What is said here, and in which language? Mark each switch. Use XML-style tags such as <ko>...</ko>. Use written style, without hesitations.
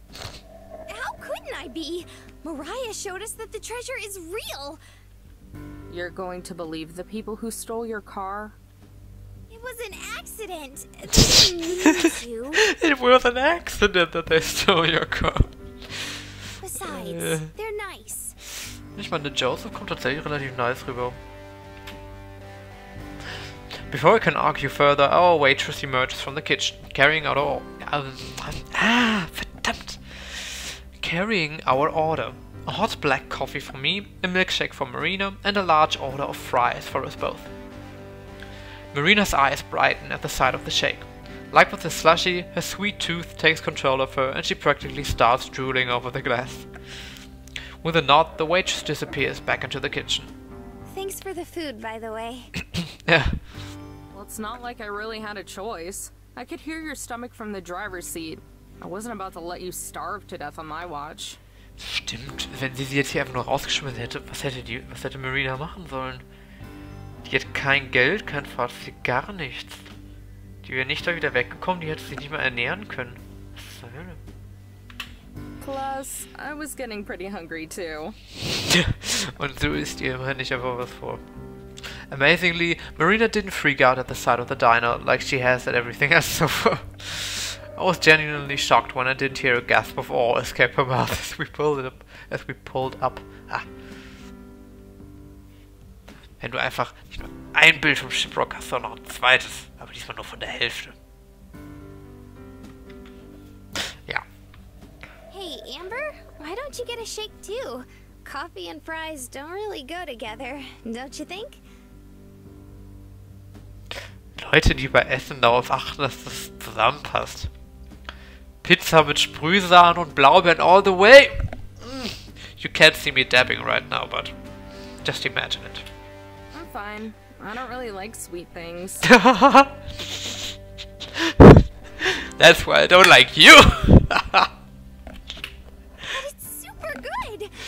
<en>How couldn't I be? Mariah showed us that the treasure is real. You're going to believe the people who stole your car? It was an accident. They didn't mean to. It was an accident that they stole your car. Besides, they're nice.</en> <de>Ich meine, Joseph kommt tatsächlich relativ nice rüber.</de> <en>Before we can argue further, our waitress emerges from the kitchen, carrying out our</en> <de>verdammt!</de> <en>Carrying our order. A hot black coffee for me, a milkshake for Marina, and a large order of fries for us both. Marina's eyes brighten at the sight of the shake. Like with the slushy, her sweet tooth takes control of her and she practically starts drooling over the glass. With a nod, the waitress disappears back into the kitchen. Thanks for the food, by the way. Yeah. Well, it's not like I really had a choice. I could hear your stomach from the driver's seat. I wasn't about to let you starve to death on my watch.</en> <de>Stimmt, wenn sie jetzt hier einfach nur rausgeschmissen hätte, was hätte Marina machen sollen? Die hat kein Geld, kein Fahrzeug, gar nichts. Die wäre nicht da wieder weggekommen, die hätte sich nicht mehr ernähren können. Was zur Hölle?</de> <en>Plus, I was getting pretty hungry too.</en> <de>Und so ist ihr immerhin nicht einfach was vor.</de> <en>Amazingly, Marina didn't freak out at the sight of the diner like she has at everything else so far. I was genuinely shocked when I didn't hear a gasp of awe escape her mouth as we pulled up. Ah.</en> <de>Wenn du einfach nicht nur ein Bild vom Shipwreck hast, sondern noch ein zweites, aber diesmal nur von der Hälfte. Ja.</de> <en>Hey, Amber, why don't you get a shake too? Coffee and fries don't really go together, don't you think?</en> <de>Leute, die bei Essen darauf achten, dass das zusammenpasst. Pizza mit Sprühsahne und Blaubeeren</de> <en>all the way! You can't see me dabbing right now, but just imagine it. I'm fine. I don't really like sweet things. That's why I don't like you! But it's super good!</en>